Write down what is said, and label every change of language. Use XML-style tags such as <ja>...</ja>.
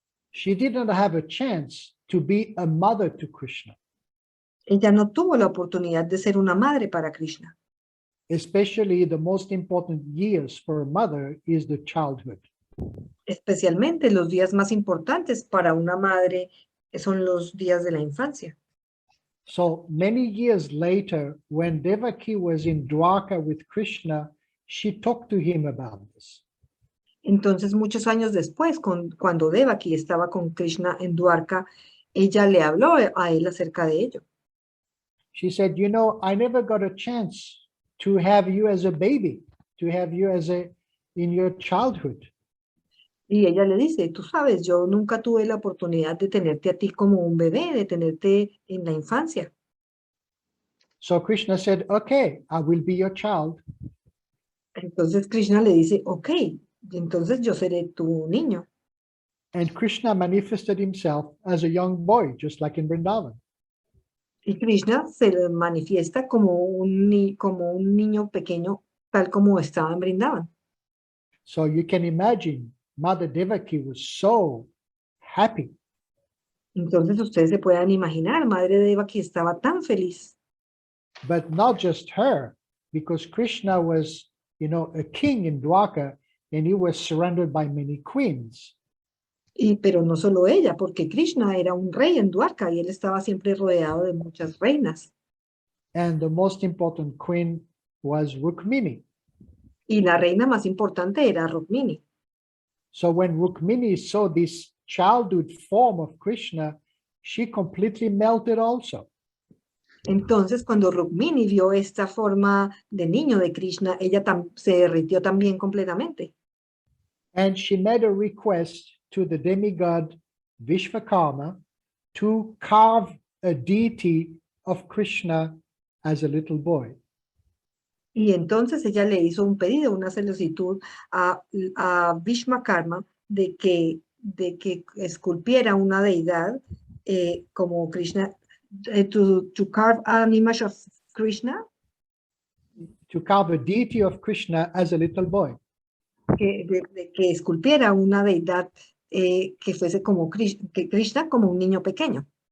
<en>She didn't have a chance to be a mother to Krishna.</en> <es>Ella no tuvo la oportunidad de ser una madre para Krishna.</es> <en>Especially the most important years for a mother is the childhood.</en> <es>Especialmente los días más importantes para una madre Son los días de la infancia.</es> <en>So many years later, when Devaki was in Dwarka with Krishna, she talked to him about this.</en> <es>Entonces, muchos años después, cuando Devaki estaba con Krishna en Dwarka, ella le habló a él acerca de ello.</es> <en>She said, you know, I never got a chance to have you as a baby, to have you in your childhood.</en> <es>Y ella le dice, tú sabes, yo nunca tuve la oportunidad de tenerte a ti como un bebé, de tenerte en la infancia.</es> <en>So Krishna said, okay, I will be your child.</en> <es>Entonces Krishna le dice, ok, entonces yo seré tu niño.</es> <en>And Krishna manifested himself as a young boy, just like in Vrindavan.</en> <es>Y Krishna se le manifiesta como un niño pequeño, tal como estaba en Vrindavan.</es> <en>So you can imagine, Mother Devaki was so happy.</en> <es>Entonces ustedes se puedan imaginar, Madre Devaki estaba tan feliz.</es> <en>But not just her, because Krishna was, you know, a king in Dwarka, and he was surrounded by many queens.</en> <es>Pero no solo ella, porque Krishna era un rey en Dwarka y él estaba siempre rodeado de muchas reinas.</es> <en>And the most important queen was Rukmini.</en> <es>Y la reina más importante era Rukmini.</es> <en>So when Rukmini saw this childhood form of Krishna, she completely melted also.</en> <es>Entonces, cuando Rukmini vio esta forma de niño de Krishna, ella se derritió también completamente.</es> <en>And she made a request to the demigod Vishvakarma to carve a deity of Krishna as a little boy.</en> <es>Y entonces ella le hizo un pedido, una solicitud a Vishvakarma de que esculpiera una deidad como Krishna,</es> <en>to carve an image of Krishna. To carve a deity of Krishna as a little boy.</en> <es>Que esculpiera una deidad que fuese como Krishna como un niño pequeño.</es>